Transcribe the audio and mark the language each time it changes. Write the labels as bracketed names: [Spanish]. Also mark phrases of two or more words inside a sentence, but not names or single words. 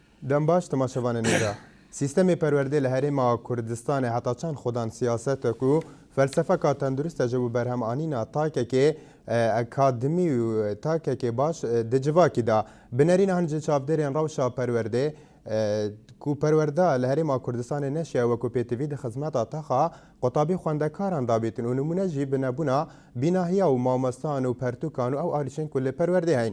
[Kurdish] دەم باش تەماشەوانە نێرە سیستەمی پەروەردەی لە هەرێما کوردستانê heta çend xwedan siyasetek û felsefeka tendurist ji bo berhemanîna takekê akademî û takekê baş di civakî da binêrîna hin ji çavdêrên rewşa perwerdê ku perwerda li herêma Kurdistanê neşiya wekû pêtivî di xizmeta texa qotabî xwendekaran dabêtin û nimûne jî bi nebûna bînahiya û mamestan û pertûkan û ew alîşên ku li perwerdê heyn.